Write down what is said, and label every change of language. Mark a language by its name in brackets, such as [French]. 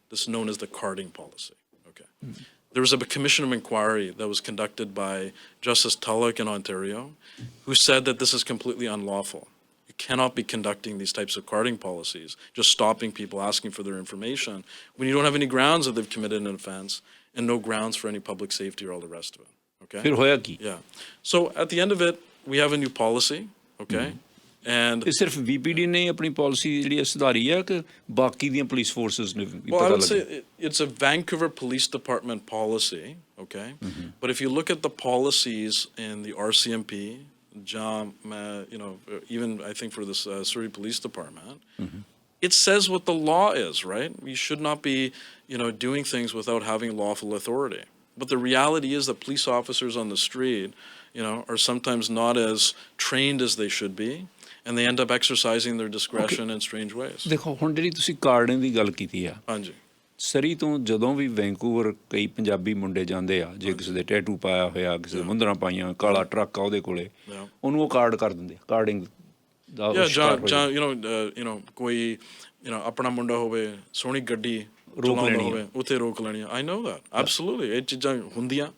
[English] This is known as the carding policy. Okay. There was a commission of inquiry that was conducted by Justice Tulloch in Ontario, who said that this is completely unlawful. You cannot be conducting these types of carding policies, just stopping people, asking for their information, when you don't have any grounds that they've committed an offense, and no grounds for any public safety or all the rest of it. Okay. [Punjabi] ਫਿਰ ਹੋਇਆ ਕੀ? [English] Yeah. So at the end of it, we have a new policy. Okay. And [Punjabi] ਇਹ ਸਿਰਫ VPD ਨੇ ਆਪਣੀ policy ਜਿਹੜੀ ਸੁਧਾਰੀ ਹੈ ਕਿ ਬਾਕੀ ਦੀਆਂ ਪੁਲਿਸ ਫੋਰਸਿਸ ਨੇ ਵੀ [English] well, I [Punjabi] ਪਤਾ [English] would say [Punjabi] ਲੱਗੇ? [English] it's a Vancouver Police Department policy. Okay. But if you look at the policies in the RCMP, even I think for this Surrey Police Department, it says what the law is, right? We should not be, doing things without having lawful authority. But the reality is that police officers on the street, are sometimes not as trained as they should be, and they end up exercising their discretion in strange ways. [Punjabi] ਦੇਖੋ ਹੁਣ ਜਿਹੜੀ ਤੁਸੀਂ carding ਦੀ ਗੱਲ ਕੀਤੀ ਆ, ਹਾਂਜੀ ਸਰੀ ਤੋਂ ਜਦੋਂ ਵੀ ਵੈਂਕੂਵਰ ਕਈ ਪੰਜਾਬੀ ਮੁੰਡੇ ਜਾਂਦੇ ਆ, ਜੇ ਕਿਸੇ ਦੇ ਟੈਟੂ ਪਾਇਆ ਹੋਇਆ, ਕਿਸੇ ਦੇ ਮੁੰਦਰਾਂ ਪਾਈਆਂ, ਕਾਲਾ ਟਰੱਕ ਆ ਉਹਦੇ ਕੋਲੇ, ਉਹਨੂੰ ਉਹ ਕਾਰਡ ਕਰ ਦਿੰਦੇ ਆ, ਕਾਰਡਿੰਗ ਦਾ ਜਾਂ ਕੋਈ ਆਪਣਾ ਮੁੰਡਾ ਹੋਵੇ, ਸੋਹਣੀ ਗੱਡੀ ਚਲਾਉਂਦਾ ਹੋਵੇ, ਉੱਥੇ ਰੋਕ ਲੈਣੀ ਆ। [English] I know that, absolutely, [Punjabi] ਇਹ ਚੀਜ਼ਾਂ ਹੁੰਦੀਆਂ।